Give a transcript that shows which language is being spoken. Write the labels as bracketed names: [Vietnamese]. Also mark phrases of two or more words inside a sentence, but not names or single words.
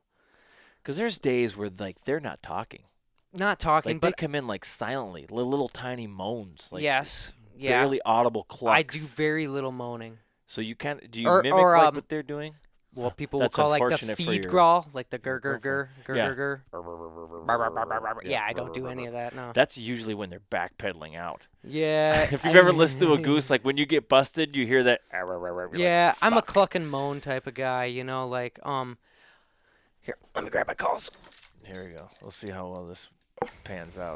[English] Because there's days where like they're not talking. Not talking, Like but they come in like silently, little tiny moans. Like yes, yeah. barely audible clucks. I do very little moaning. So you do you mimic like what they're doing? What people will That's call like the unfortunate for feed your growl, like the gur gur girlfriend. gur gur Yeah. gur gur. Yeah, I don't do any of that. No. That's usually when they're backpedaling out. Yeah. If you've ever listened to a goose, like when you get busted, you hear that. Yeah, I'm a "Fuck." cluck and moan type of guy. Like here, let me grab my calls. Here we go. We'll see how well this pans out.